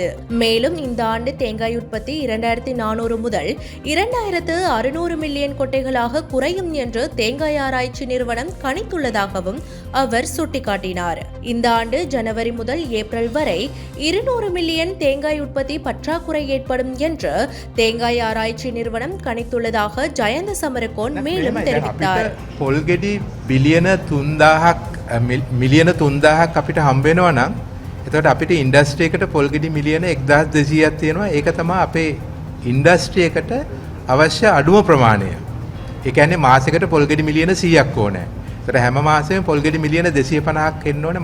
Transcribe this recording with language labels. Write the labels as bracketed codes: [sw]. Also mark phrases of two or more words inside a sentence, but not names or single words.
[ta] மேலும் இந்த ஆண்டு தேங்காய் உற்பத்தி 2400 முதல் 2600 மில்லியன் கொட்டைகளாக குறையும் என்று தேங்காய் ஆராய்ச்சி நிறுவனம் கணித்துள்ளதாகவும் அவர் சுட்டிக்காட்டினார். இந்த ஆண்டு ஜனவரி முதல் ஏப்ரல் வரை 200 மில்லியன் தேங்காய் உற்பத்தி பற்றாக்குறை ஏற்படும் என்று தேங்காய் ஆராய்ச்சி நிறுவனம் கணித்துள்ளதாக ஜயந்த சமரகோன் மேலும் தெரிவித்தார். [si] මිලියන 3000ක් අපිට හම්බ වෙනවා නම් එතකොට අපිට ඉන්ඩස්ට්‍රි එකට පොල් ගෙඩි මිලියන 1200ක් තියෙනවා. ඒක තමයි අපේ ඉන්ඩස්ට්‍රි එකට අවශ්‍ය අඩුම ප්‍රමාණය. ඒ කියන්නේ මාසෙකට පොල් ගෙඩි මිලියන 100ක් ඕනේ. ඒතර හැම මාසෙම පොල් ගෙඩි මිලියන 250ක් එන්න ඕනේ.